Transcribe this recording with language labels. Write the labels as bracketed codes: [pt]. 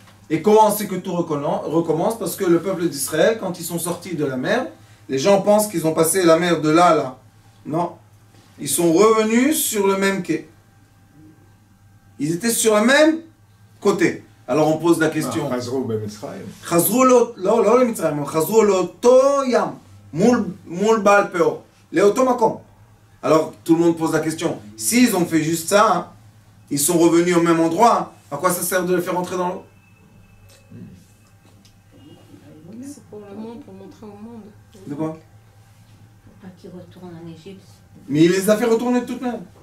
[fr] Et comment c'est que tout recommence? Parce que le peuple d'Israël, quand ils sont sortis de la mer, les gens pensent qu'ils ont passé la mer de là à là. Non. Ils sont revenus sur le même quai. Ils étaient sur le même côté. Alors on pose la question. [he] Chazrou b'Mitzrayim. Chazrou לא למצרים, חזרו לאותו ים, מול בעל פאור, לאותו מקום. [fr] Alors tout le monde pose la question. S'ils ont fait juste ça, hein, ils sont revenus au même endroit, à quoi ça sert de les faire entrer dans l'eau? C'est pour le monde, pour montrer au monde. De quoi? Pas qu'ils retournent en Égypte. Mais il les a fait retourner de toute manière.